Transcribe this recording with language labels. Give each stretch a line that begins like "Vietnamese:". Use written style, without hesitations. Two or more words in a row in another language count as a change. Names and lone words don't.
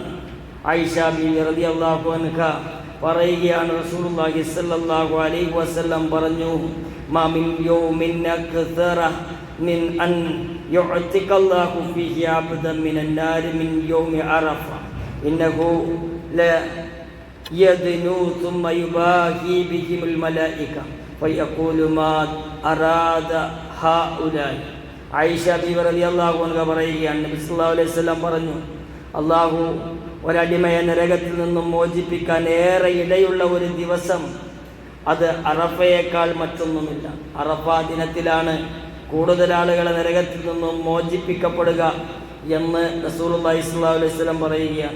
Arabic: ആയിഷ ബീവി رضي الله عنها പറയുകയാണ്, رسول الله صلى الله عليه وسلم പറഞ്ഞു, ما من يوم أكثر من أن يعتق الله فيه عبدا من النار من يوم عرفة إنه ليدنو ثم يباهي بهم الملائكة فيقول ما أراد هؤلاء.
Malayalam: ആയിഷ ബീവി
Arabic: رضي الله عنها
Malayalam: പറയുകയാണ്, നബി
Arabic: صلى الله عليه وسلم
Malayalam: പറഞ്ഞു, അല്ലാഹു ഒരടിമയെ നരകത്തിൽ നിന്നും മോചിപ്പിക്കാൻ ഏറെ ഇടയുള്ള ഒരു ദിവസം അത് അറഫയേക്കാൾ മറ്റൊന്നുമില്ല. അറഫ ദിനത്തിലാണ് കൂടുതൽ ആളുകളെ നരകത്തിൽ നിന്നും മോചിപ്പിക്കപ്പെടുക എന്ന്
Arabic: رسول الله صلى الله عليه وسلم
Malayalam: പറയുകയാണ്.